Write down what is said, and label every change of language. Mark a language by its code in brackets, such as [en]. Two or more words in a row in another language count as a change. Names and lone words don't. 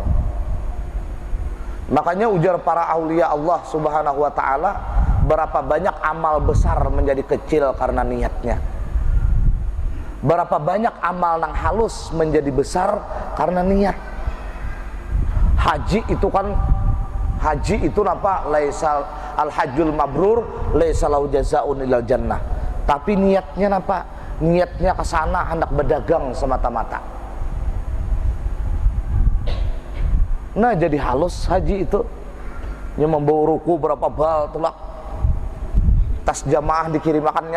[bjn] Makanya ujar para aulia [ar] الله سبحانه وتعالى, [bjn] berapa banyak amal besar menjadi kecil karena niatnya. Berapa banyak amal nang halus menjadi besar karena niat. Haji itu apa? [ar] ليس الحج المبرور ليس له جزاء إلا الجنة. [bjn] Tapi niatnya apa? Niatnya ke sana hendak berdagang semata-mata. Nah, jadi halus haji itu. Nya membawa ruku berapa bal tulak. Tas jamaah dikirimakannya.